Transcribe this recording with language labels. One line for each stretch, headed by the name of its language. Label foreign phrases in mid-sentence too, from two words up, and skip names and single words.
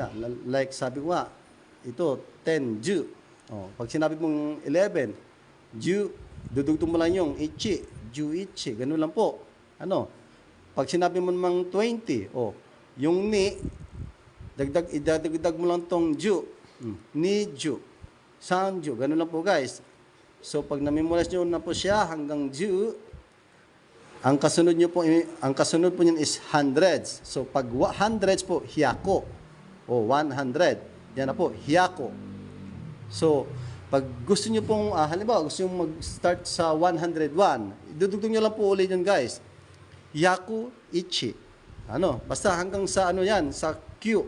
Filipino: Like sabi ko nga, ito, 10, ju. Oh, pag sinabi mong 11, ju, dudugtong mo lang yung ichi,
Japanese: 十一,
Filipino: ganun lang po. Ano? Pag sinabi mo namang 20, oh, yung ni, idadagdag mo lang tong ju,
Japanese: 二十、三十,
Filipino: ganun lang po guys. So pag namemorize nyo na po siya hanggang ju, ang kasunod po niyan is hundreds. So pag hundreds po, hiyako. O 100. Yan na po, hiyako. So pag gusto niyo pong halimbawa gusto niyo mag-start sa 101, idudugtong niyo lang po ulit yun guys.
Japanese: 百一. Ano?
Filipino: Basta hanggang sa ano yan, sa Q.